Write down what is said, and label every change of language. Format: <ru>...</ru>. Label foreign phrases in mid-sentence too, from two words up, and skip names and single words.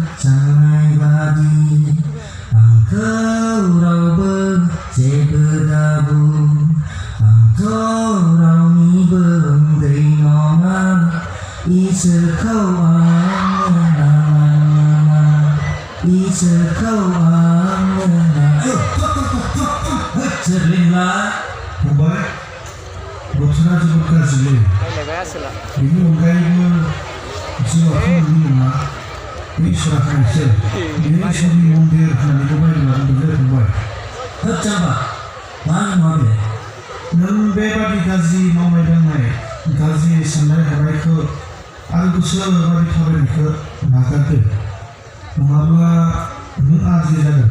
<brx>sangai badi angkau rau berjebedabung angkau rauni berundai nona isir kau angena isir kau angena jerlinglah फंबाय बोथोरा जोबोद गाज्रिलै बेनि अनगायैबो जिउआथ' नोंनि नङा बे इसोरा खायसो बे इसोरनि मन्दिर होननानैबो बायनो लादोंलै फंबाय होद जाम्बा मा नङा बे नों बेबादि गाज्रि मावनाय दांनाय गाज्रि साननाय हनायखौ आरो गोसोआव बेबादि थाबायनायखौ नागारदो नङाब्ला नों आज्रि जागोन</brx>